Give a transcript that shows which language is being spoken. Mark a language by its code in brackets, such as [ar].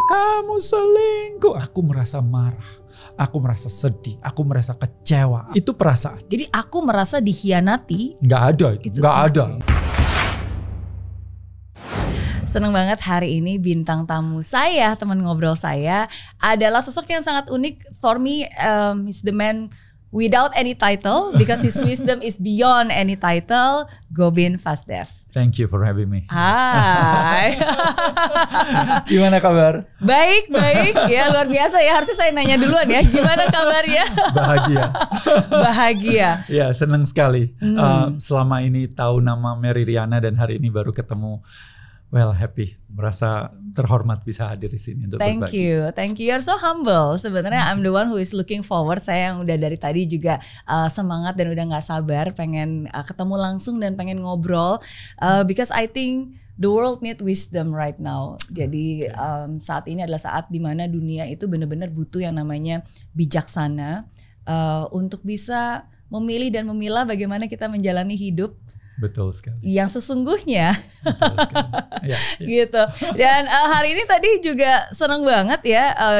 [id] Kamu selingkuh, aku merasa marah. Aku merasa sedih, aku merasa kecewa. Itu perasaan. Jadi aku merasa dikhianati. Nggak ada, nggak ada. Seneng banget hari ini bintang tamu saya, teman ngobrol saya adalah sosok yang sangat unik. [en] For me, he's the man without any title because his wisdom is beyond any title. Gobind Vasdev. Thank you for having me. [id] Hai. Gimana kabar? Baik, ya luar biasa ya. Harusnya saya nanya duluan ya. Gimana kabarnya? Bahagia. Bahagia. Ya, senang sekali. Selama ini tahu nama Mary Riana dan hari ini baru ketemu. [en] Well, happy. [id] Merasa terhormat bisa hadir di sini untuk berbagi. [en] Thank you. You're so humble. [id] Sebenarnya [en] I'm the one who is looking forward. [id] Saya yang udah dari tadi juga semangat dan udah nggak sabar pengen ketemu langsung dan pengen ngobrol. [en] Because I think the world need wisdom right now. [id] Jadi saat ini adalah saat dimana dunia itu benar-benar butuh yang namanya bijaksana untuk bisa memilih dan memilah bagaimana kita menjalani hidup. Betul sekali. Yang sesungguhnya. Betul sekali. Ya. Gitu. Dan hari ini tadi juga seneng banget ya.